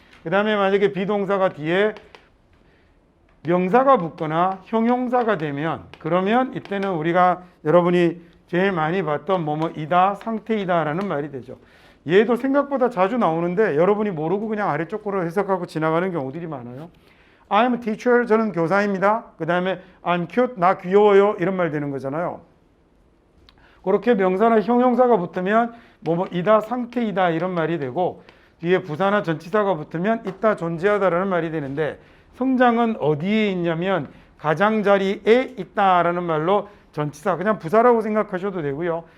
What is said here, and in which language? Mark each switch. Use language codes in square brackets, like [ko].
[ko] 그 다음에 만약에 비동사가 뒤에 명사가 붙거나 형용사가 되면 그러면 이때는 우리가 여러분이 제일 많이 봤던 뭐뭐이다, 상태이다 라는 말이 되죠. 얘도 생각보다 자주 나오는데 여러분이 모르고 그냥 아래쪽 거로 해석하고 지나가는 경우들이 많아요. [en] I'm a teacher, [ko] 저는 교사입니다. 그 다음에 [en] I'm cute, [ko] 나 귀여워요 이런 말 되는 거잖아요. 그렇게 명사나 형용사가 붙으면 뭐뭐이다, 상태이다 이런 말이 되고 뒤에 부사나 전치사가 붙으면 있다, 존재하다라는 말이 되는데 성장은 어디에 있냐면 가장자리에 있다라는 말로 전치사 그냥 부사라고 생각하셔도 되고요.